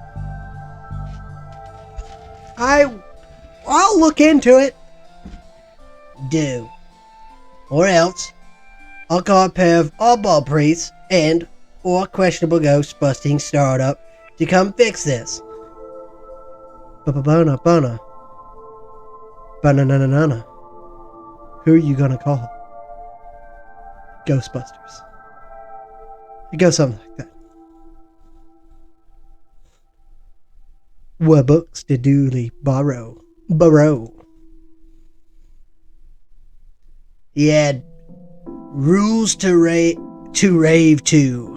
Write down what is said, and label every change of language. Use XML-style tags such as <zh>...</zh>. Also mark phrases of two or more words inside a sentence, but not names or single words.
<en>I'll look into it. Do. Or else, I'll call a pair of oddball priests and or questionable ghost busting startup to come fix this. Ba-ba-bona. Ba-na-na-na-na. Who are you gonna call? Ghostbusters. It goes something like that. What books did Dooley borrow? He had rules to rave to.</en>